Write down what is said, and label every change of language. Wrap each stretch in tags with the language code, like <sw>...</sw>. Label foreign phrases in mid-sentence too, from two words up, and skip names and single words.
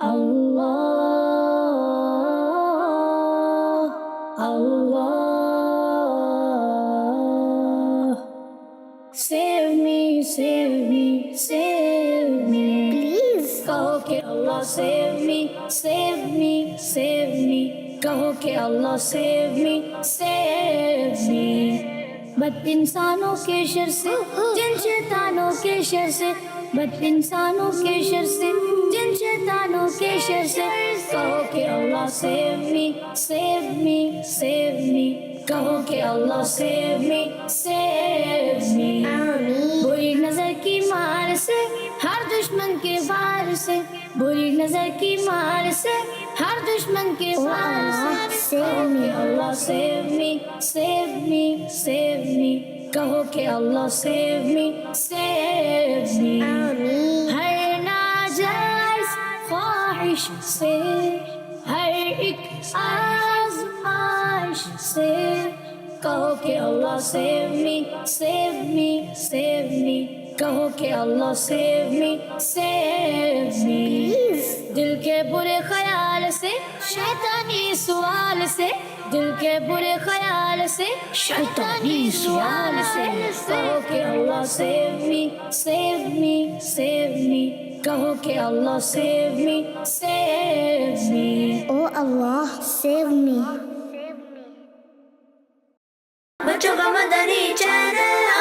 <en>Allah, Allah. Save me, save me, save me. Please.</en> <ur>کہو کہ اللہ</ur> <en>save me, save me, save me.</en> <ur>کہو کہ اللہ</ur> <en>save me, save me.</en> <ur>بد انسانوں کے شر سے، جن شیطانوں کے شر سے، بد انسانوں کے شر سے، جن شیطانوں کے شر سے. کہو کہ اللہ</ur> <en>save me, save me, save me.</en> <ur>کہو کہ اللہ</ur> <en>save me, save me.</en> <ur>بری نظر کی مار سے، ہر دشمن کے وار سے، بری نظر کی مار سے، ہر دشمن کے وار سے. کہو کہ اللہ</ur> <en>save me, save me, save me.</en> <ur>کہو کہ اللہ</ur> <en>save me, save me.</en> <ur>ہر ناجائز خواہش سے، ہر ایک آزمائش سے. کہو کہ اللہ</ur> <en>save me, save me, save me.</en> <ur>کہو کہ اللہ</ur> <en>save me, save me.</en> <ur>دل کے برے خیال سے، شیطانی سوال سے، دل کے برے خیال سے، شیطانی سوال سے. کہو کہ اللہ</ur> <en>save me, save me, save me.</en> <ur>کہو کہ اللہ</ur> <en>save me, save me. Oh Allah, save me.</en> <ur>بچوں کا مدنی چینل</ur>